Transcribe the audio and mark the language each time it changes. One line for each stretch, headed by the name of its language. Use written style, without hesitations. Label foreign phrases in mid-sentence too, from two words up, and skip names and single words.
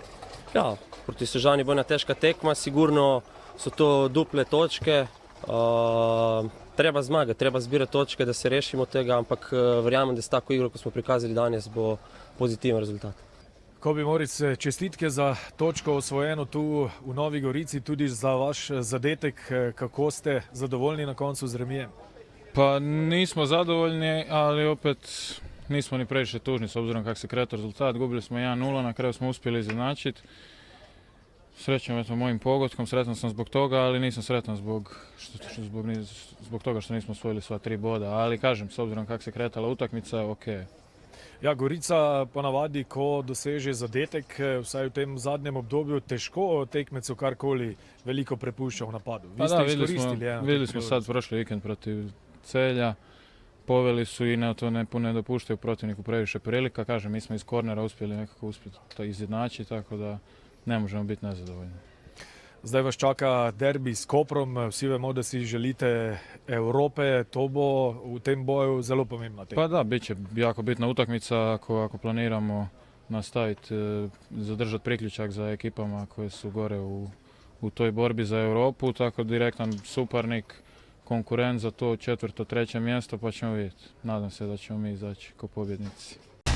Slovenian: Ja, proti Sežani bo ena težka tekma, sigurno so to duple točke, treba zmagati, treba zbirati točke, da se rešimo tega, ampak verjamem, da s tako igro, ko smo prikazali danes, bo pozitiven rezultat. Kobi Moric, čestitke za točko osvojeno tu v Novi Gorici, tudi za vaš zadetek. Kako ste zadovoljni na koncu z remijem?
Croatian: Pa nismo zadovoljni, ali opet nismo ni previše tužni s obzirom kako se kretao rezultat. Gubili smo 1-0, na kraju smo uspjeli izjednačiti. Srećom eto mojim pogodkom, sretan sam zbog toga, ali nisam sretan zbog toga što nismo osvojili sva 3 boda. Ali kažem, s obzirom kako se kretala utakmica, ok.
Slovenian: Ja, Gorica ponavadi, ko doseže zadetek, vsaj v tem zadnjem obdobju, težko tekmecu karkoli veliko prepušča v napadu. Vi ste izkoristili eno
Croatian: vidjeli smo
Slovenian: priložnost.
Croatian: sad prošli vikend protiv Celja, poveli su i to ne dopuštaju protivniku previše prilika. Kažem, mi smo iz kornera uspjeli nekako to izjednačiti, tako da ne možemo biti nezadovoljni.
Slovenian: Zdaj vas čaka derbi s Koprom, vsi vemo, da si želite Evrope, to bo v tem boju zelo pomembna tema.
Croatian: Pa da, bit će jako bitna utakmica ako planiramo nastaviti, zadržati priključak za ekipama koje su gore u toj borbi za Europu, tako direktan suparnik, konkurent za to 4., 3. mjesto, pa ćemo vidjeti. Nadam se da ćemo mi izaći kao pobjednici.